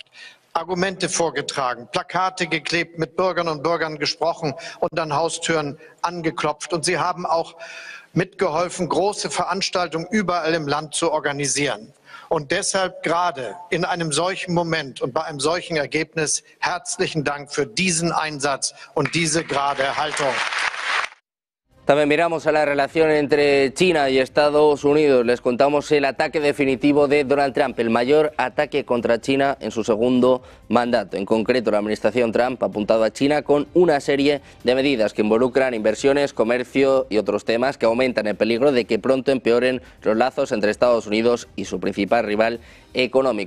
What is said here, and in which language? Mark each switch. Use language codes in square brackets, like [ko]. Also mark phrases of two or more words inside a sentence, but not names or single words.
[de] Argumente vorgetragen, Plakate geklebt, mit Bürgern und Bürgern gesprochen und an Haustüren angeklopft. Und sie haben auch mitgeholfen, große Veranstaltungen überall im Land zu organisieren. Und deshalb gerade in einem solchen Moment und bei einem solchen Ergebnis herzlichen Dank für diesen Einsatz und diese gerade Haltung. [es] También miramos a la relación entre China y Estados Unidos. Les contamos el ataque definitivo de Donald Trump, el mayor ataque contra China en su segundo mandato. En concreto, la administración Trump ha apuntado a China con una serie de medidas que involucran inversiones, comercio y otros temas que aumentan el peligro de que pronto empeoren los lazos entre Estados Unidos y su principal rival económico.